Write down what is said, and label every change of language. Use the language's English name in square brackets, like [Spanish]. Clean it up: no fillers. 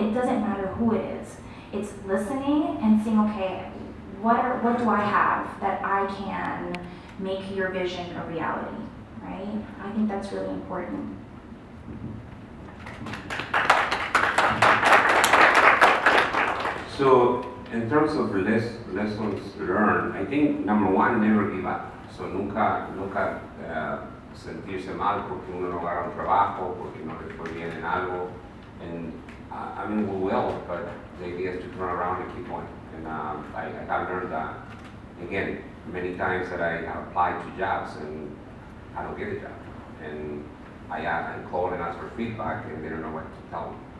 [English] It doesn't matter who it is. It's listening and saying, okay, what do I have that I can make your vision a reality, right? I think that's really important. So, in terms of lessons learned, I think number one, never give up. [Spanish] So, nunca sentirse mal porque uno no agarra un trabajo, porque no le fue bien en algo. [English] And I mean, we will, but the idea is to turn around and keep going. And I have learned that, again, many times that I have applied to jobs and I don't get a job. And I call and ask for feedback and they don't know what to tell me.